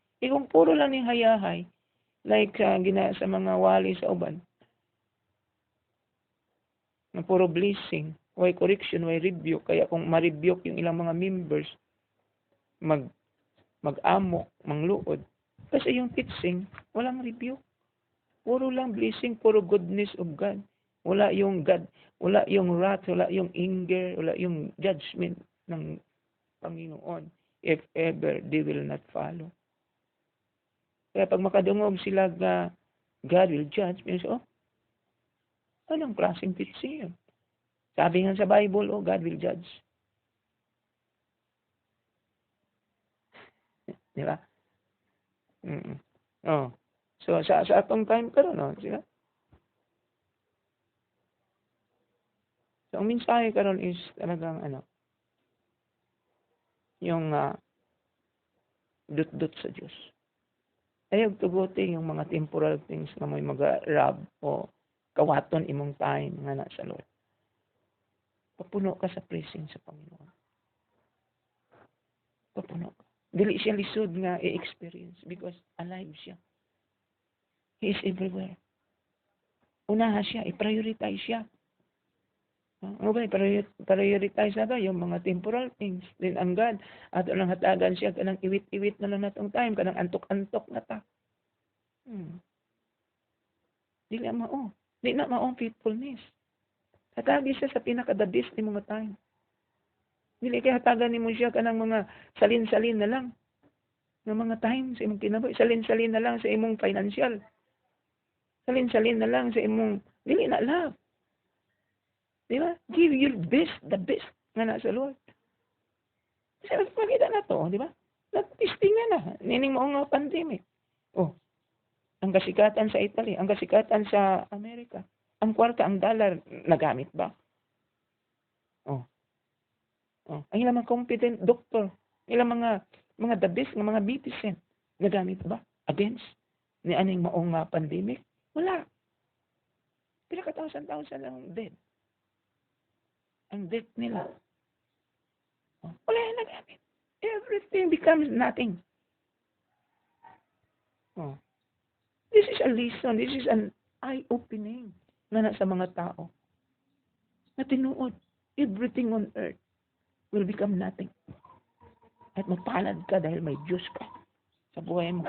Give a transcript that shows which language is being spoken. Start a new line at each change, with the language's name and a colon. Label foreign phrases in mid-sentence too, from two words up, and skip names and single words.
Cebuano: Kung puro lang yung hayahay, like gina sa mga wali sa uban, na puro blessing, why correction, why rebuke, kaya kung ma-rebuke yung ilang mga members, mag-amok, mangluod, kasi yung teaching, walang rebuke. Puro lang blessing, puro
English: goodness of God.
Filipino: Wala yung God, wala yung wrath, wala yung anger, wala yung judgment ng Panginoon
English: if ever they will not follow.
Cebuano: Kaya pag makadungog sila na
English: God will judge,
Cebuano: so,
Filipino: anong klaseng teaching yun? Sabi nga sa Bible,
English: God will judge.
Filipino: Di ba? Oh.
Cebuano: So, sa atong time karon, no? Sila? So, ang mensahe karon is talagang yung dut-dut sa Diyos. Ayaw tugutin yung mga
English: temporal things
Cebuano: na may mag-rab o kawaton imong time nga na sa Lord. Papuno ka sa presence sa Panginoon. Papuno ka. Dili siya lisod nga i-experience because alive siya.
English: He is everywhere.
Cebuano: Unaha siya, i-prioritize siya. Prioritize na ba yung mga
English: temporal things.
Cebuano: Then ang God, ato lang hatagan siya, kanang iwit-iwit na lang natong time, kanang antok-antok na ta. Di na mao. Di na maong faithfulness. Hatagi siya sa pinaka-
English: the best
Cebuano: ni mga time. Dili kay hatagan ni mo siya kanang mga salin-salin na lang. Ng mga time sa imong kinabuhi. Salin-salin na lang sa imong financial. Salin-salin na lang sa imong, dili na love. Di ba?
English: Give your best, the best
Cebuano: nga na sa Lord. Kasi magpakita na to, di ba? Nag-testing na. Nining mo nga pandemic. Ang kasikatan sa Italy, ang kasikatan sa Amerika, ang kwarta, ang dollar, nagamit ba? Ang ilang mga competent doctor, ilang mga
English: the best,
Cebuano: mga medicine, nagamit ba? Against ni aning maong pandemic? Wala. Pila ka thousand lang dead. Ang death nila. Wala yung nagamit.
English: Everything becomes nothing. This is a lesson. This is an eye-opening na sa mga tao.
Cebuano: Na tinuod,
English: everything on earth will become nothing.
Filipino: At magpalad ka dahil may Diyos ka sa buhay mo.